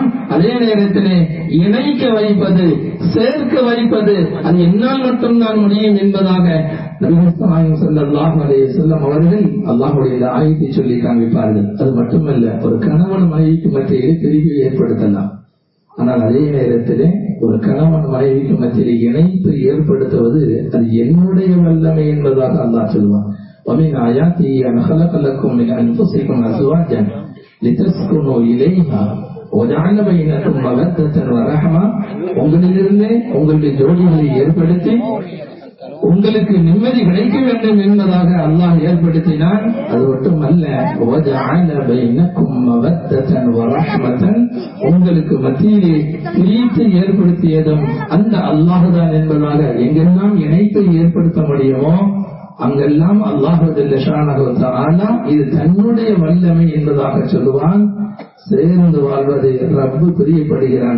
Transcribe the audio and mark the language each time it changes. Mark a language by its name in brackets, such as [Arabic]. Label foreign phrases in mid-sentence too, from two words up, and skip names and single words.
[Tamil] அதே நேரத்திலே இணைக்க வைப்பது, சேர்க்க வைப்பது அது என்னால் மட்டும்தான் முடியும் என்பதாக நபிகள் நாயகம் [Arabic] صلى الله عليه وسلم [Tamil] அவர்கள் அல்லாஹ்வுடைய ஆயத்தை சொல்லி காண்பிப்பார்கள். அது மட்டுமல்ல, ஒரு கணவன் மனைவிக்கு மத்தியிலே பிரிவை ஏற்படுத்தலாம். ஆனால் அதே நேரத்திலே ஒரு கணவன் மனைவிக்கு மத்தியிலே இணைப்பு ஏற்படுத்துவது அது என்னுடைய வல்லமை என்பதாக அல்லாஹ் சொல்வான். [Arabic] وَمِنْ آيَاتِهِ أَنْ خَلَقَ لَكُم مِّنْ أَنفُسِكُمْ أَزْوَاجًا لِتَسْكُنُوا إِلَيْهَا وَجَعَلَ بَيْنَكُم مَّوَدَّةً وَرَحْمَةً [Tamil] உங்களிலிருந்து உங்களுடைய ஜோடிகளை ஏற்படுத்தி உங்களுக்கு நிம்மதி கிடைக்க வேண்டும் என்பதாக அல்லாஹ் ஏற்படுத்தினான். அது மட்டுமல்ல, [Arabic] وَجَعَلَ بَيْنَكُم مَّوَدَّةً وَرَحْمَةً [Tamil] உங்களுக்கு மத்தியிலே பிரித்து ஏற்படுத்தியதும் அந்த அல்லாஹ் தான் என்பதாக எங்கெல்லாம் இணைப்பை ஏற்படுத்த முடியுமோ அங்கெல்லாம் அல்லாஹ் [Arabic] جل شأنه تعالى [Tamil] இது தன்னுடைய வல்லமை என்பதாக சொல்லுவான். சேர்ந்து வாழ்வது ரப்பு பிரியப்படுகிறான்.